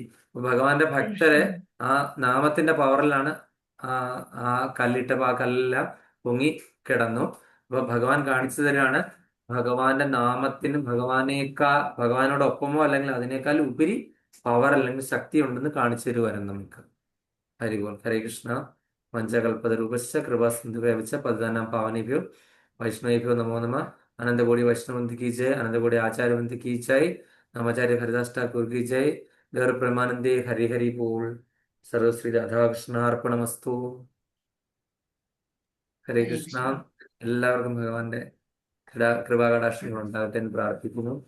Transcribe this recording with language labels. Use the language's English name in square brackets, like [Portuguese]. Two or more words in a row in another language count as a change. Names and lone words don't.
[Malayalam] ഭഗവാന്റെ ഭക്തരെ ആ നാമത്തിന്റെ പവറിലാണ് ആ കല്ലിട്ടപ്പോ ആ കല്ലെല്ലാം പൊങ്ങി കിടന്നു. അപ്പൊ ഭഗവാൻ കാണിച്ചു തരികയാണ് ഭഗവാന്റെ നാമത്തിനും ഭഗവാനോടൊപ്പമോ അല്ലെങ്കിൽ അതിനേക്കാൾ ഉപരി പവർ അല്ലെങ്കിൽ ശക്തി ഉണ്ടെന്ന് കാണിച്ചു തരുവാനും നമുക്ക്. [Sanskrit] ഹരിബോൾ. ഹരേ കൃഷ്ണ. പഞ്ചകൽപതരൂപശ്ച കൃപാസിന്ധുഭ്യവച്ച പതിതാനാം പാവനേഭ്യോ വൈഷ്ണവേഭ്യോ നമോ നമ. അനന്തകോടി വൈഷ്ണവന്തി കി ജയ്, അനന്തകോടി ആചാര്യവന്തി കി ജയ്, നമാചാര്യ ഹരിദാസ് ഠാക്കൂർ കി ജയ്. ഗൗര പ്രമാനന്ദേ. ഹരി ഹരി ബോൾ. സർവശ്രീ രാധാകൃഷ്ണ അർപ്പണമസ്തു. [Malayalam] ഹരേ കൃഷ്ണ. എല്ലാവർക്കും ഭഗവാന്റെ കൃപാകടാക്ഷങ്ങൾ ഉണ്ടാകട്ടെ എന്ന് പ്രാർത്ഥിക്കുന്നു.